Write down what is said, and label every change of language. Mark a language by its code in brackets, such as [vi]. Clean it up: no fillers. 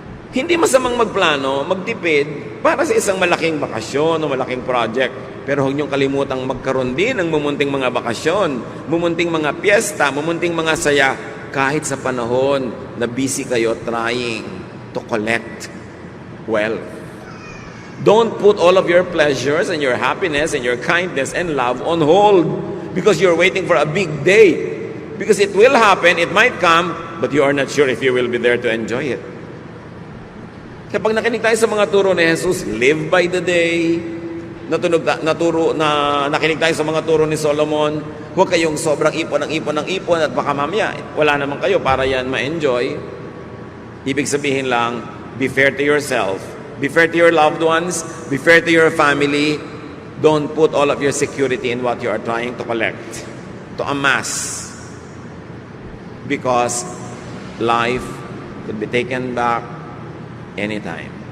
[tl] Hindi masamang magplano, magtipid para sa isang malaking bakasyon o malaking project. Pero huwag niyong kalimutang magkaroon din ng mumunting mga bakasyon, mumunting mga piyesta, mumunting mga saya, kahit sa panahon na busy kayo [en] trying to collect wealth. Don't put all of your pleasures and your happiness and your kindness and love on hold because you're waiting for a big day. Because it will happen, it might come, but you are not sure if you will be there to enjoy it. [tl] Kapag nakinig tayo sa mga turo ni Jesus, [en] live by the day, [tl] nakinig tayo sa mga turo ni Solomon, huwag kayong sobrang ipon at baka mamaya, wala naman kayo para yan ma-enjoy. Ibig sabihin lang, [en] be fair to yourself, be fair to your loved ones, be fair to your family. Don't put all of your security in what you are trying to collect, to amass. Because life could be taken back anytime.